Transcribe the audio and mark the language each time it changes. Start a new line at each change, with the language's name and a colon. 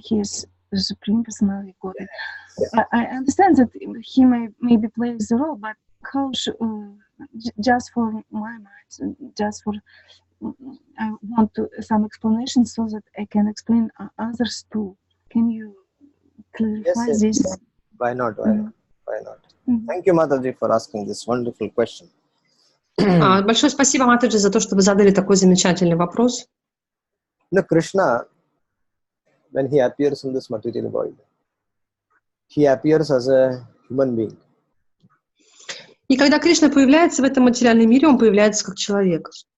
English: He is the Supreme Personality of God. I understand that he maybe plays the role, but how just for my mind, just for I want some explanation so that I can explain others too. Can you clarify this? Why not? Why not? Thank you, Mataji, for asking this wonderful question.
Russian: Большое спасибо, Матаджи, за то, что вы задали такой замечательный вопрос.
English: No, Krishna, when he appears in this material world, he appears as a human being.
Russian: И когда Кришна появляется в этом материальном мире, он появляется как человек.